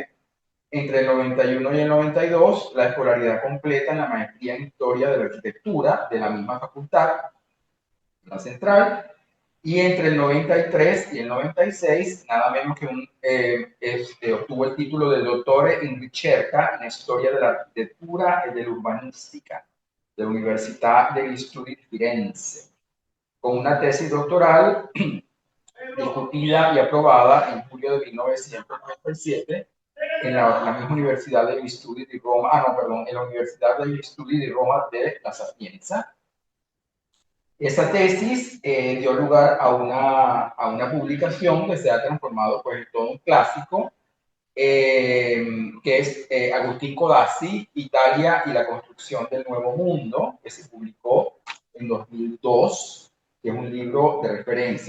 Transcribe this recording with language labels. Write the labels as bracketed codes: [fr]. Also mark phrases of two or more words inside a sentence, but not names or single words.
[es] Entre el 91 y el 92, la escolaridad completa en la maestría en Historia de la Arquitectura de la misma facultad, la Central. Y entre el 93 y el 96, nada menos que obtuvo el título de Dottore in Ricerca en Historia de la Arquitectura e dell'Urbanistica de la Università degli Studi di Firenze, con una tesis doctoral discutida y aprobada en julio de 1997 en la misma Universidad degli Studi di Roma, en la Universidad degli Studi di Roma de la Sapienza. Esa tesis dio lugar a una publicación que se ha transformado pues, en todo un clásico, que es Agustín Codazzi, Italia y la construcción del Nuevo Mundo, que se publicó en 2002, que es un libro de referencia.